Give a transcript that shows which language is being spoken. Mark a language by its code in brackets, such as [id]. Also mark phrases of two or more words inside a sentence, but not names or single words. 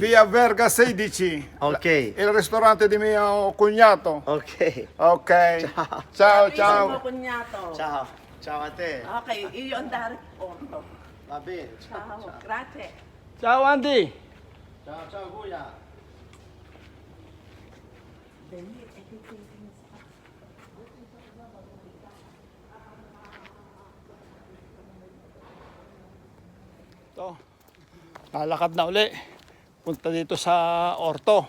[it] Via Verga 16. Ok. Il ristorante di mio cognato. Ok. Ok. Ciao. Ciao, Ciao ciao. cognato. Ciao. Ciao a te. Ok, io andare conto. Va bene. Ciao, grazie. Ciao Andy. Ciao, ciao Guia. [tl] Ito. Lalakad na uli. Punta dito sa Orto.